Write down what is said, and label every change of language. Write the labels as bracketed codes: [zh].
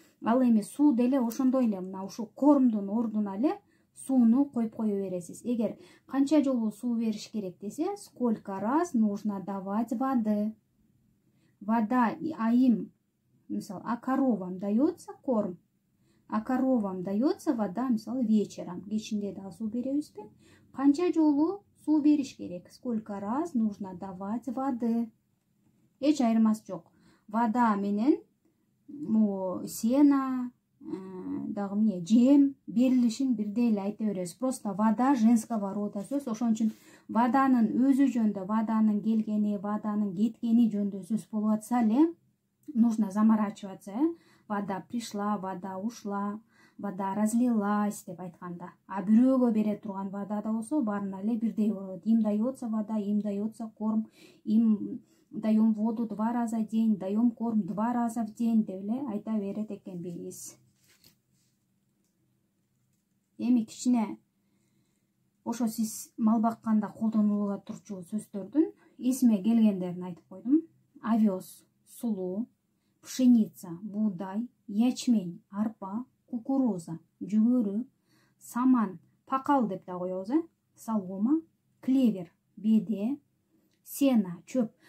[ky] Ал эми суу деле ошондой эле, мына ушу кормдун ордуна эле сууну коюп кое бересиз. Эгер канча жолу суу бериш керек десе, [ru] сколько раз нужно давать воды. Вода, а им, мисал, а коровам дается корм, а коровам дается вода, мисал, вечером. [ky] Кечинде да суу беребизби? Канча жолу суу бериш керек? [ru] Сколько раз нужно давать воды? [ky] Эч айырмасы жок. Вода менен сена, дагы эмне, жем берилишин бирдей эле айта беребиз. [ru] Просто вода женского рода сөз. [ky] Ошон үчүн воданын өзү жөнүндө, воданын келгени, воданын кеткени жөнүндө сөз болуп атса эле, [ru] нужно заморачиваться. Вода пришла, вода ушла, вода разлилась [ky] деп айтканда. А бирөөгө бере турган вода да болсо, баарына эле бирдей болот. [ru] Им дается вода, им дается корм, им даем воду 2 раза в день, даем корм 2 раза в день [ky] деп эле айта берет экенбиз. Эми кичине ошо сиз мал бакканда колдонулуп турчу сөздөрдүн эсиме келгендерин айтып койдум. Овес, сулуу, пшеница, буудай, ячмень, арпа, кукуруза, жүгөрү, саман, пакал деп да коебуз, солома, клевер, беде, сена, чөп.